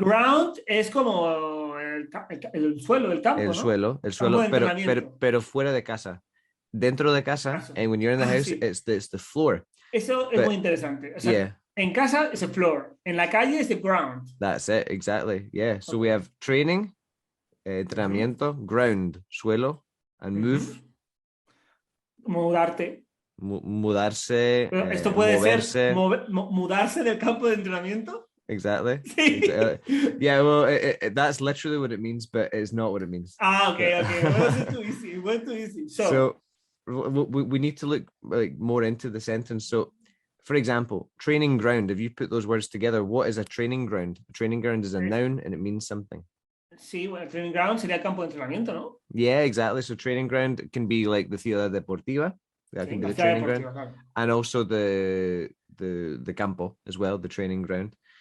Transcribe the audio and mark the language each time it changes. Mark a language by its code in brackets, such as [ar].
[es] Ground es como el suelo del campo. El suelo, pero fuera de casa. Dentro de casa, [en] and when you're in the house, it's the floor. [es] Eso es muy interesante. O sea, En casa es [en] the floor. [es] En la calle es [en] the ground. That's it, exactly. Yeah. So we have training, entrenamiento, ground, suelo, and move, [es] Mudarte. mudarse, Pero esto puede ser moverse. mudarse del campo de entrenamiento. [en] Exactly. [es] Sí. [en] Yeah, well, that's literally what it means, but it's not what it means. Okay. It wasn't too easy. It went too easy. So we need to look like more into the sentence. So, for example, training ground. If you put those words together, what is a training ground? A training ground is a noun and it means something. [es] Sí, bueno, training ground sería el campo de entrenamiento, ¿no? [en] Yeah, exactly. So training ground can be like the ciudad deportiva. That can be the training ground, [es] claro. [en] and also the campo as well, the training ground.